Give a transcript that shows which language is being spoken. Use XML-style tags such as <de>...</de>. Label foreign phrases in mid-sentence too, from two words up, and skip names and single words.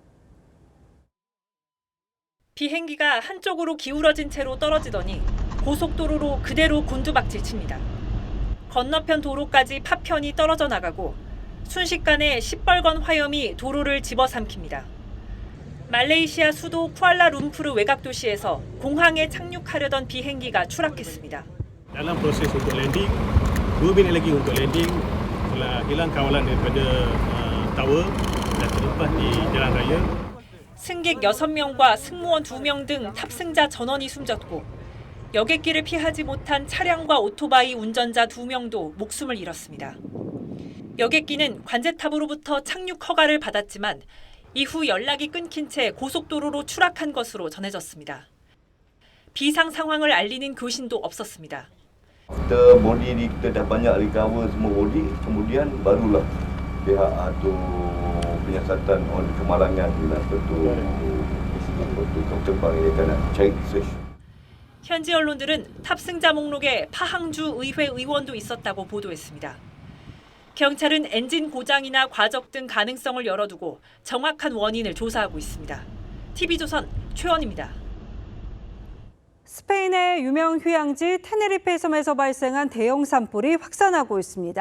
<ko>비행기가 한쪽으로 기울어진 채로 떨어지더니 고속도로로 그대로 곤두박질 칩니다. 건너편 도로까지 파편이 떨어져 나가고 순식간에 시뻘건 화염이 도로를 집어삼킵니다. 말레이시아 수도 쿠알라룸푸르 외곽 도시에서 공항에 착륙하려던 비행기가 추락했습니다.</ko> <ms>Dalam proses untuk landing, 2 minit lagi untuk landing, telah hilang kawalan daripada tower dan terlepas di jalan raya.</ms> <ko>승객 6명과 승무원 2명 등 탑승자 전원이 숨졌고 여객기를 피하지 못한 차량과 오토바이 운전자 2명도 목숨을 잃었습니다. 여객기는 관제탑으로부터 착륙 허가를 받았지만 이후 연락이 끊긴 채 고속도로로 추락한 것으로 전해졌습니다. 비상 상황을 알리는 교신도 없었습니다.</ko> <ms>Kita body ni kita dah banyak recover semua body, kemudian barulah pihak atau penyiasatan kemalangan bila betul kapal ini akan cari search.</ms> <ko>현지 언론들은 탑승자 목록에 파항주 의회 의원도 있었다고 보도했습니다. 경찰은 엔진 고장이나 과적 등 가능성을 열어두고 정확한 원인을 조사하고 있습니다. TV조선 최원입니다. 스페인의 유명 휴양지 테네리페 섬에서 발생한 대형 산불이 확산하고 있습니다.</ko>